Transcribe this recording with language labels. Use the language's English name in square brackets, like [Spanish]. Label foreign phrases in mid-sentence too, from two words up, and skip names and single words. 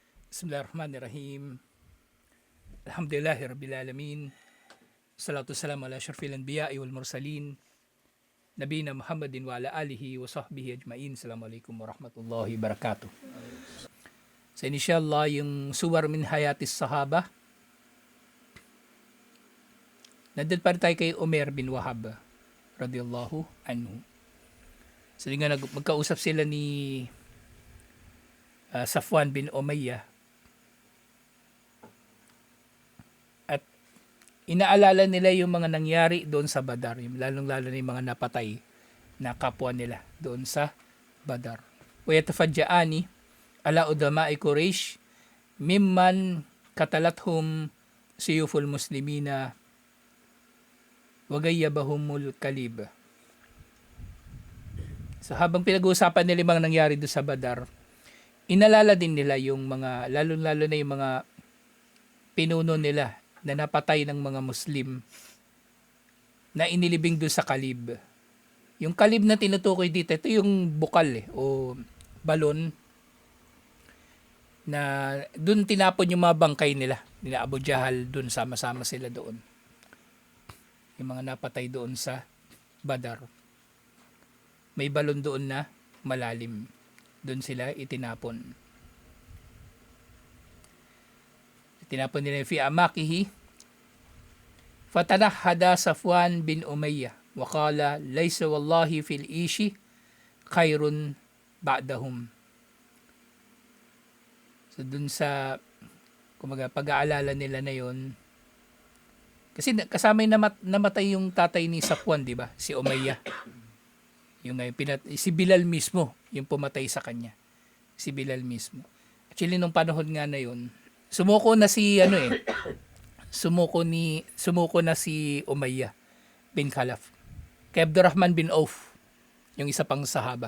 [Arabic] بسم الله الرحمن الرحيم. الحمد لله رب العالمين. الصلاة والسلام على أشرف الأنبياء والمرسلين. نبينا محمد وعلى آله وصحبه أجمعين. السلام عليكم ورحمة الله وبركاته. [Filipino] So inshallah yung [Arabic] صور من حياة الصحابة. [Filipino] Nandun pa rin tayo kay Umar bin Wahab [Arabic] رضي الله عنه. [Filipino] So nga magkausap sila ni Safwan bin Umayyah. At inaalala nila yung mga nangyari doon sa Badar, lalong-lalo na yung mga napatay na kapwa nila doon sa Badar. [Arabic] ويتفجعان على عظماء قريش ممن قتلتهم سيوف المسلمين وغيبهم القليب. [Filipino] So habang pinag-uusapan nila yung mga nangyari doon sa Badar, inalala din nila yung mga, lalong-lalo na yung mga pinuno nila na napatay ng mga Muslim na inilibing doon sa kalib. Yung kalib na tinutukoy dito, ito yung bukal o balon na doon tinapon yung mga bangkay nila. Nila Abu Jahal doon, sama-sama sila doon. Yung mga napatay doon sa Badar. May balon doon na malalim. Doon sila itinapon. Tinapon nila [Arabic] في أعماقه. فتنهد صفوان بن أمية وقال ليس والله في العيش خير بعدهم. [Filipino] So dun sa kumaga pag-aalala nila na yon, kasi kasama yung namatay yung tatay ni Safwan, di ba? Si Umayyah. Yung si Bilal mismo yung pumatay sa kanya. Si Bilal mismo. Actually nung panahon nga na yon, sumuko na si sumuko na si Umayyah bin Khalaf kay Abdurrahman bin Auf, yung isa pang sahaba.